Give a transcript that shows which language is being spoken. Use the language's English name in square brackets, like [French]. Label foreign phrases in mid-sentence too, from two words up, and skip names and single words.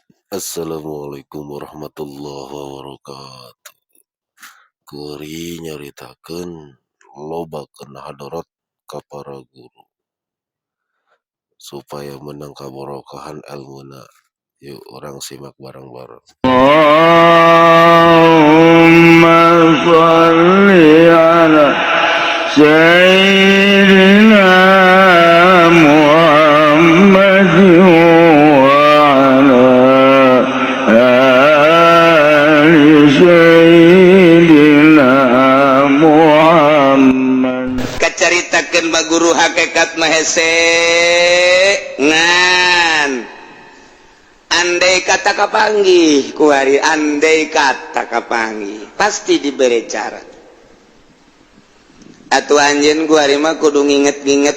[Arabic] السلام عليكم ورحمة الله وبركاته. [Sundanese] Kuring nyaritakeun lobakeun hadarat ka para guru supaya menang kabarokahan ilmuna. Yuk orang simak bareng-bareng. [Arabic] اللهم صل على سيدنا محمد وعلى آل سيدنا محمد. [Sundanese] Kacaritakeun ba guru hakikat mah hese ngan andai kata kapanggih kuari andai kata kapanggih pasti diberi cara atuh anjeun kuari mah kudu nginget-nginget